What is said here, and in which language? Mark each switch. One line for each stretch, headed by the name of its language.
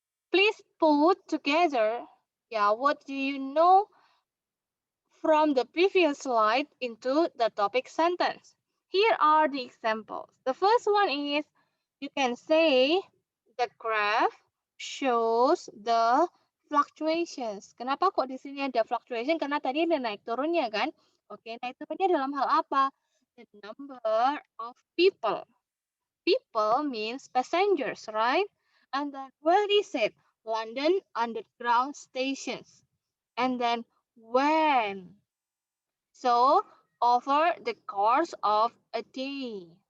English: Please put together, what do you know from the previous slide into the topic sentence. Here are the examples. The first one is you can say the graph shows the fluctuations.
Indonesian: Kenapa kok di sini ada fluctuation? Karena tadi ada naik turunnya kan? Oke, naik turunnya dalam hal apa?
English: The number of people. People means passengers, right? And then where is it? London Underground stations. And then when? So over the course of a day.